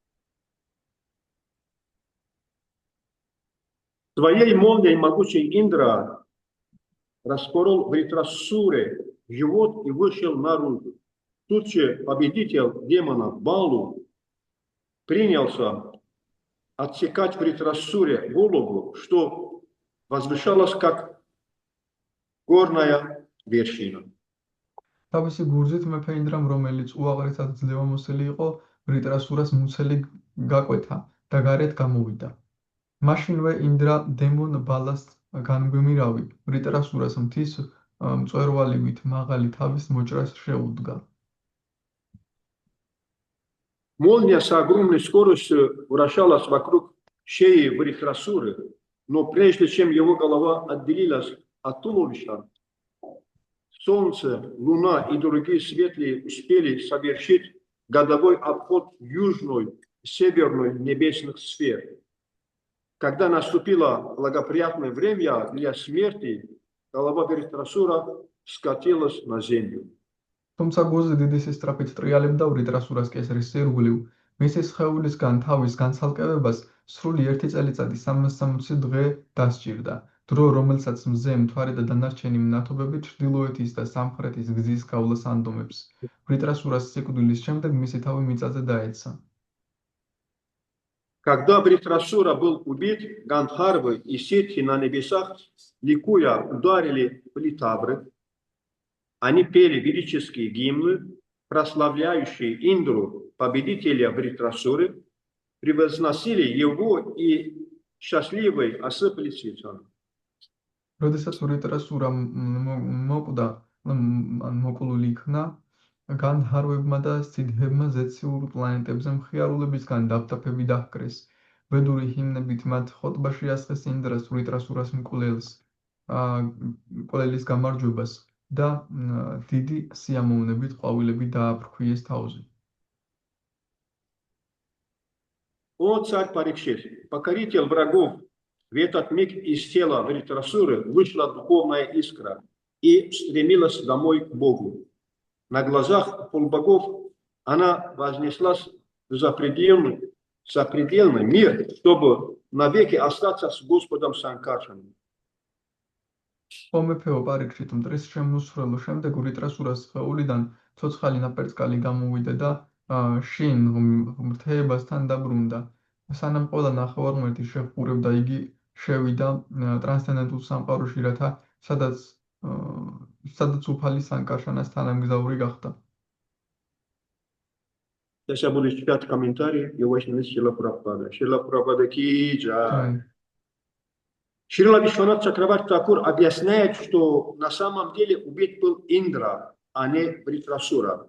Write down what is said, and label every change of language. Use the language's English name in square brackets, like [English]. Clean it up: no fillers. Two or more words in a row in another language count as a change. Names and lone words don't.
[Russian] Своей молнией могучий Индра распорол Вритрасуре живот и вышел наружу. Тут же победитель демона Балу принялся отсекать Вритрасуре голову, что возвышалось как горная вершина. [Georgian] თავისი გურზით მეფე ინდრამ, რომელიც უაღრესად ძლევამოსილი იყო, ვრიტრასურას მუცელი გაკვეთა და გარეთ გამოვიდა. მაშინვე ინდრა დემონ ბალას განგვიმირავი, ვრიტრასურას მთის მწვერვალივით მაღალი თავის მოჭრას შეუდგა. [Russian] Молния с огромной скоростью вращалась вокруг шеи Вритрасуры, но прежде чем его голова отделилась от туловища, Солнце, Луна и другие светлые успели совершить годовой обход южной и северной небесных сфер. Когда наступило благоприятное время для смерти, голова Вритрасура скатилась на землю. [Georgian] თუმცა გუზი დიდი სისწრაფით ტრიალებდა ვრიტრასურას კესრის სირგულივ, მისი სხეულისგან თავის განცალკევებას სრული 1 წელიწადი 360 დღე დასჭირდა. დრო, რომელსაც მზე, მთვარე და დანარჩენი მნათობები ჩრდილოეთის და სამხრეთის გზის გავლას ანდომებს. ვრიტრასურას სიკვდილის შემდეგ მისი თავი მიწაზე დაეცა. [Russian] Когда Вритрасура был убит, Гандхарвы и ситхи на небесах, ликуя, ударили в литавры. Они пели велические гимны, прославляющие Индру, победителя Вритрасуры, превозносили его и счастливой осыпали цветами. [Georgian] როდესაც ვრიტრასურა მოკვდა, მოკლული იქნა, განდჰარვებმა და სიდჰებმა ზეციურ პლანეტებზე მხიარულებისგან დაფთაფები დაჰკრეს. ვედური ჰიმნებით მათ ხოტბაში ასხეს ინდრას ვრიტრასურას მკვლელის გამარჯვებას და დიდი სიამოვნებით ყვავილები დააფრქვიეს თავზე. [Russian] О, царь Парикшит, покоритель врагов, в этот миг из тела Вритрасуры вышла духовная искра и стремилась домой к Богу. На глазах полбогов она вознеслась в запредельный мир, чтобы навеки остаться с Господом Санкаршаном. [Georgian] ომეფეო პარიქშით მტრის შემოსვლელო შემდეგ ვრიტრასურას სხეულიდან ცოცხალი ნაპერწკალი გამოვიდა და შინ ღმრთეებასთან დაბრუნდა. სანამ ყველა ნახევარმღერთი შეჰყურებდა, იგი შევიდა ტრანსცენდენტულ სამყაროში, რათა სადაც უფალი Санкаршанას თანამგზავრი გახდა. [Russian] Сейчас я буду читать комментарии, его начинает Шрила Прабхупада. Шрила Прабхупада [Hindi] की जय. [Russian] Шрила Вишванат Чакраварти Такур объясняет, что на самом деле убит был Индра, а не Вритрасура.